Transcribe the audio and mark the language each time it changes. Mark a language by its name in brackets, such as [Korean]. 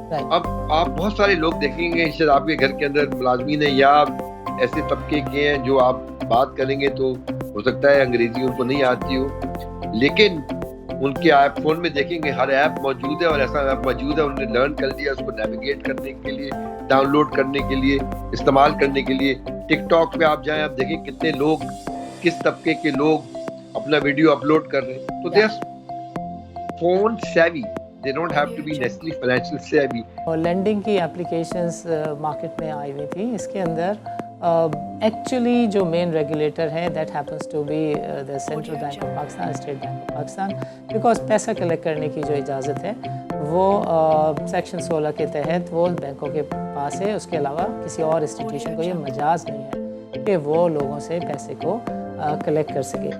[Urdu] اب آپ بہت سارے لوگ دیکھیں گے شاید آپ کے گھر کے اندر ملازمین ہیں یا ایسے طبقے کے ہیں جو آپ بات کریں گے تو ہو سکتا ہے انگریزی ان کو نہیں آتی ہو, لیکن ان کے آئی فون میں دیکھیں گے ہر ایپ موجود ہے اور ایسا ایپ موجود ہے انہوں نے لرن کر لیا اس کو نیویگیٹ کرنے کے لیے, ڈاؤن لوڈ کرنے کے لیے, استعمال کرنے کے لیے. ٹک ٹاک پہ آپ جائیں آپ دیکھیں کتنے لوگ کس طبقے کے لوگ اپنا ویڈیو اپلوڈ کر رہے ہیں. تو they are phone savvy, [English] they don't have to be necessarily financial savvy. [Urdu] اور لینڈنگ کی اپلیکیشنز مارکیٹ میں آئی ہوئی تھی. اس کے اندر ایکچولی جو مین ریگولیٹر ہے [English] that happens to be the central bank of Pakistan, [Urdu] state bank of Pakistan, because پیسہ کلیکٹ کرنے کی جو اجازت ہے وہ سیکشن 16 کے تحت وہ بینکوں کے پاس ہے. اس کے علاوہ کسی اور انسٹیٹیوشن کو یہ مجاز نہیں ہے کہ وہ لوگوں سے پیسے کو کلیکٹ کر سکے.